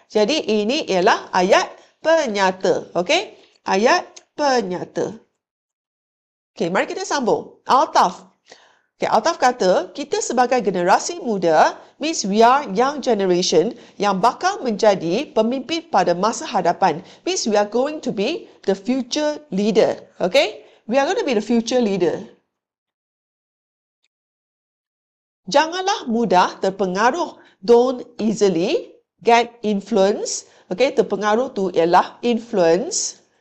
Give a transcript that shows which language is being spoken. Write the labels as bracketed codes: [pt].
[ms] Jadi ini ialah ayat penyata, okay? Ayat penyata. Okay, mari kita sambung. Altaf. Okay, Altaf kata, kita sebagai generasi muda, [en] means we are young generation [ms] yang bakal menjadi pemimpin pada masa hadapan. [en] Means we are going to be the future leader. Okay? We are going to be the future leader. [ms] Janganlah mudah terpengaruh. [en] Don't easily get influence. [ms] Okay, terpengaruh tu ialah influence.